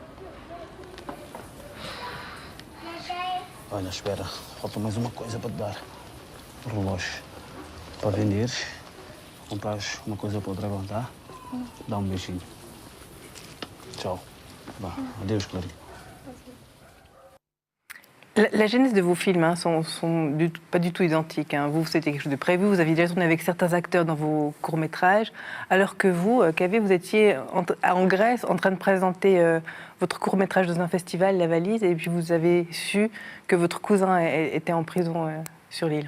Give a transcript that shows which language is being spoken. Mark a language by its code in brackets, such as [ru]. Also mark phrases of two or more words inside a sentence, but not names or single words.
[pt] Olha, espera. Falta mais uma coisa para te dar. Um relógio. Para venderes, comprares uma coisa para o dragão, tá? Dá um beijinho. Tchau. Vá. Adeus, Clarinha. [fr] La genèse de vos films sont pas du tout identiques. Vous, c'était quelque chose de prévu. Vous aviez déjà tourné avec certains acteurs dans vos courts-métrages, alors que vous, Kaveh, vous étiez en Grèce en train de présenter votre court-métrage dans un festival, La Valise, et puis vous avez su que votre cousin était en prison sur l'île.